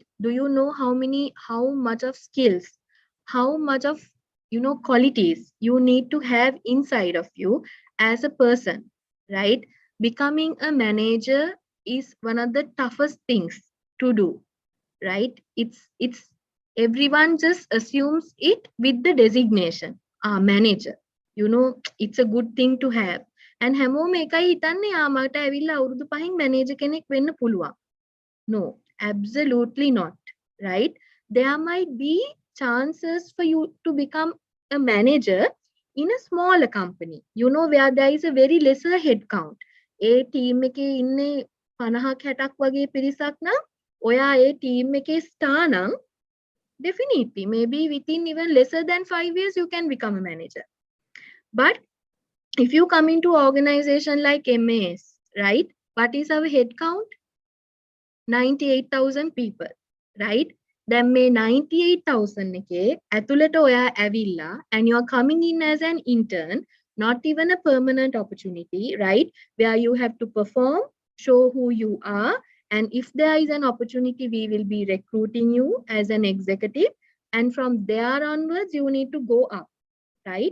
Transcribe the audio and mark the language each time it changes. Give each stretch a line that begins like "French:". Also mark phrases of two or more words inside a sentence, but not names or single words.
English: Do you know how much of skills, how much of qualities you need to have inside of you as a person, right? Becoming a manager is one of the toughest things to do, right? It's everyone just assumes it with the designation manager. It's a good thing to have.
Sinhala: And හැමෝම එකයි හිතන්නේ මට ඇවිල්ලා අවුරුදු 5න් මැනේජර් කෙනෙක් වෙන්න පුළුවන්.
English: No, absolutely not, right? There might be chances for you to become a manager in a smaller company, where there is a very lesser head count.
Sinhala: ඒ team එකේ ඉන්නේ 50ක් 60ක් වගේ පිරිසක් නම් ඔයා ඒ team එකේ star නම්
English: Definitely, maybe within even lesser than 5 years, you can become a manager. But if you come into organization like MAS, right? What is our head count? 98,000 people, right?
Sinhala: දැන් මේ 98,000 එකේ ඇතුළට ඔයා ඇවිල්ලා
English: and you're coming in as an intern, not even a permanent opportunity, right? Where you have to perform, show who you are, and if there is an opportunity, we will be recruiting you as an executive, and from there onwards, you need to go up, right?